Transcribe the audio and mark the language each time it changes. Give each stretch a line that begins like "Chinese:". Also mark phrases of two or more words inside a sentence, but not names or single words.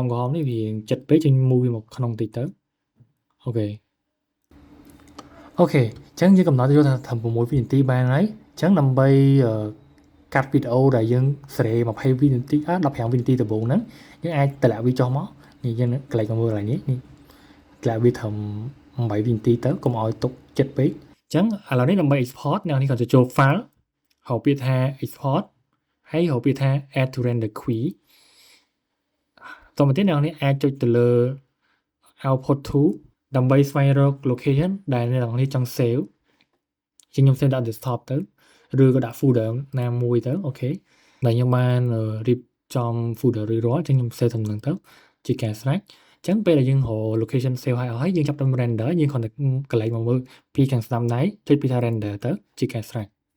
Khmer: នេះវាចិត្តពេកចឹង move វាមកក្នុងតិចទៅអូខេអញ្ចឹងយើងកំណត់យកថាត្រឹម6វិនាទីបានហើយអញ្ចឹងដើម្បីកាត់វីដេអូដែលយើងសេរី20វិ នាទី15វិនាទីដំបូងហ្នឹងយើងអាចតម្លាក់វាចុះមកនេះយើងកន្លែងមើលកន្លែងនេះតម្លាក់វាត្រឹម8វិនាទីទៅកុំឲ្យ ទុកចិត្តពេកអញ្ចឹងឥឡូវនេះដើម្បី export អ្នកនេះគាត់ទៅចូល file ហៅពាក្យថា export ហើយហៅពាក្យថា
English: add to render queue
Khmer: តោះមកទៀតអ្នកនេះអាចចុចទៅលើ
English: output to
Khmer: ដើម្បីស្វែងរក location ដែលអ្នកទាំងនេះចង់ save ជាងខ្ញុំ save ដាក់ desktop ទៅឬក៏ដាក់ folder ណាមួយទៅអូខេដែលខ្ញុំបានរៀបចំ folder រួចរាល់ចឹងខ្ញុំ save តាមនឹងទៅជាការស្រេចចឹងពេលដែលយើងរក location save ហើយយើងចាប់ផ្ដើម render យើងគ្រាន់តែកន្លែងមកមើលពីខាងស្ដាំដៃចុចពីថា render ទៅជាការស្រេច